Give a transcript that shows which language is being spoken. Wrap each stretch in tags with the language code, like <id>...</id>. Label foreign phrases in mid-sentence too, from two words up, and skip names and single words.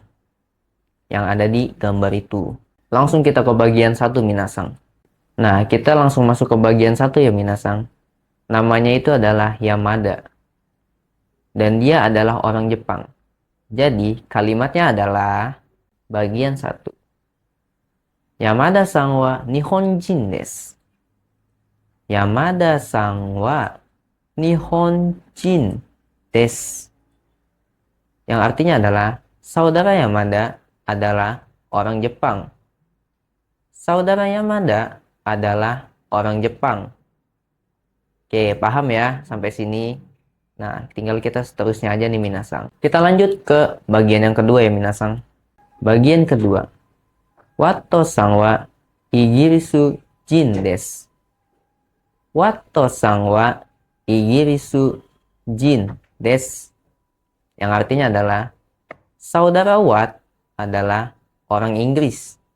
<id>Yang ada di gambar itu. Langsung kita ke bagian 1 Minasang. Nah, kita langsung masuk ke bagian 1 ya Minasang. Namanya itu adalah Yamada. Dan dia adalah orang Jepang. Jadi, kalimatnya adalah bagian 1.</id> <ja>山田さんは日本人です. 山田さんは日本人です.</ja> <id>Yang artinya adalah, saudara Yamada adalah orang Jepang. Saudara Yamada adalah orang Jepang. Oke, paham ya sampai sini? Nah, tinggal kita seterusnya aja nih Minasang. Kita lanjut ke bagian yang kedua ya Minasang. Bagian kedua.</id> <ja>ワットさんはイギリス人です. ワットさんはイギリス人です.</ja> <id>Yang artinya adalah, saudara Watt adalah orang Inggris.</id>